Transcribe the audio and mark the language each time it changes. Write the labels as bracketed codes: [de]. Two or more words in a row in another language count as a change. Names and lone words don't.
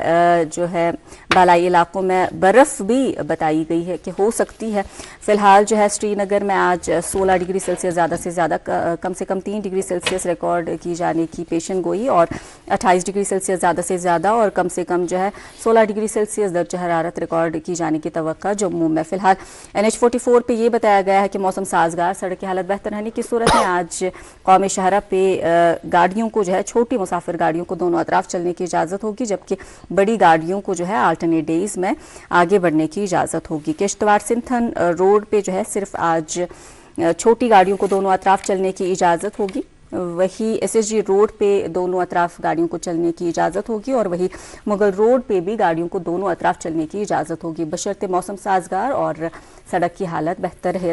[ur] جو ہے بالائی علاقوں میں برف بھی بتائی گئی ہے کہ ہو سکتی ہے. فی الحال جو ہے سری نگر میں آج 16 [en] degree Celsius [ur] زیادہ سے زیادہ کم سے کم 3 [en] degree Celsius [ur] ریکارڈ کی جانے کی پیشن گوئی، اور 28 [en] degree Celsius [ur] زیادہ سے زیادہ اور کم سے کم جو ہے 16 [en] degree Celsius [ur] درجہ حرارت ریکارڈ کی جانے کی توقع جموں میں. فی الحال NH 44 پہ یہ بتایا گیا ہے کہ موسم سازگار، سڑک کی حالت بہتر رہنے کی صورت میں آج قومی شاہراہ پہ گاڑیوں کو جو ہے چھوٹی مسافر گاڑیوں کو دونوں اطراف چلنے کی اجازت ہوگی، جبکہ بڑی گاڑیوں کو جو ہے [en] alternate days [ur] میں آگے بڑھنے کی اجازت ہوگی. کشتواڑ سنتھن روڈ پہ جو ہے صرف آج چھوٹی گاڑیوں کو دونوں اطراف چلنے کی اجازت ہوگی. وہی SSG روڈ پہ دونوں اطراف گاڑیوں کو چلنے کی اجازت ہوگی، اور وہی مغل روڈ پہ بھی گاڑیوں کو دونوں اطراف چلنے کی اجازت ہوگی بشرطِ موسم سازگار اور سڑک کی حالت بہتر رہے.